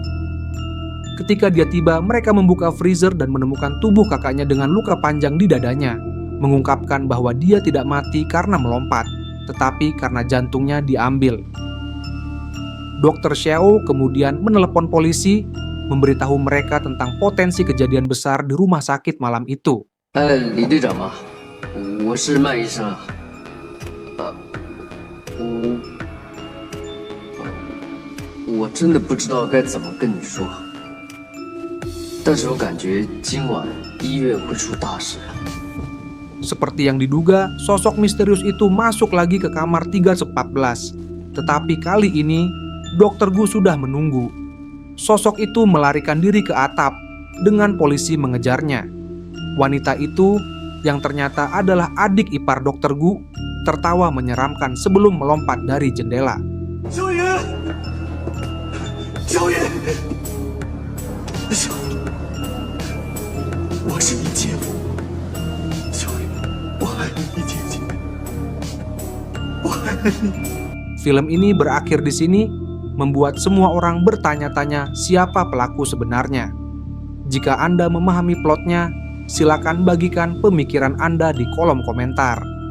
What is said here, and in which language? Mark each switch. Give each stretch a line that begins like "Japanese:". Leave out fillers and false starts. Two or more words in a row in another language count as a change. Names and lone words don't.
Indonesian: Ketika dia tiba, mereka membuka freezer dan menemukan tubuh kakaknya dengan luka panjang di dadanya, mengungkapkan bahwa dia tidak mati karena melompat, tetapi karena jantungnya diambil. Dokter Xiao kemudian menelepon polisi, memberitahu mereka tentang potensi kejadian besar di rumah sakit malam itu.
Chinese: 李队长吗？我是麦医生啊。我真的不知道该怎么跟你说，但是我感觉今晚医院会出大事。
Indonesian: Seperti yang diduga, sosok misterius itu masuk lagi ke kamar 314. Tetapi kali ini, Dokter Gu sudah menunggu. Sosok itu melarikan diri ke atap dengan polisi mengejarnya. Wanita itu, yang ternyata adalah adik ipar Dokter Gu, tertawa menyeramkan sebelum melompat dari jendela.
Chinese: 小雨，小雨，我是你姐夫，小雨，我爱你姐姐，我爱你。
Indonesian: Film ini berakhir di sini, membuat semua orang bertanya-tanya siapa pelaku sebenarnya. Jika Anda memahami plotnya, silakan bagikan pemikiran Anda di kolom komentar.